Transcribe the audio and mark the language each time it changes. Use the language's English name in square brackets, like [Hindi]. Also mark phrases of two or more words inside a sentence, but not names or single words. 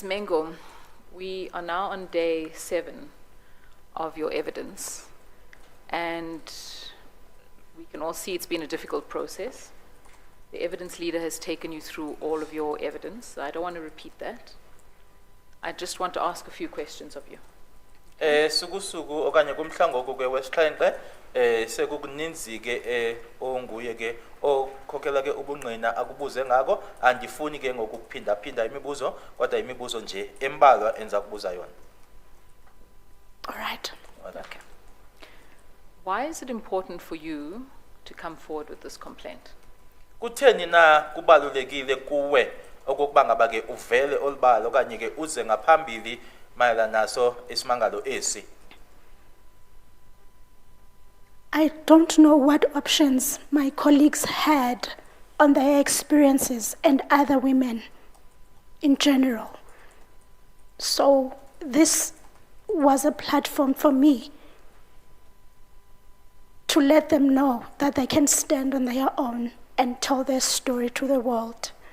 [English] Mengo, we are now on day 7 of your evidence, and we can all see it's been a difficult process. The evidence leader has taken you through all of your evidence. I don't want to repeat that. I just want to ask a few questions of you. [Xhosa] Suku okanye kumhlangoku ke wesixhenxe sekukuninzi ke onguye ke okhokhela ke ubungqina akubuze ngako andifuni ke ngokuphinda phinda imibuzo kodwa imibuzo nje embalwa enza kubuza yona. [English] All right. Okay. Why is it important for you to come forward with this complaint? [Xhosa] Kutheni na kubalulekile kuwe okokuba ngaba ke uvele olibala okanye ke uze ngaphambili mayelana naso isimangalo esi? [English] I don't know what options my colleagues had on their experiences and other women in general. So this was a platform for me to let them know that they can stand on their own and tell their story to the world.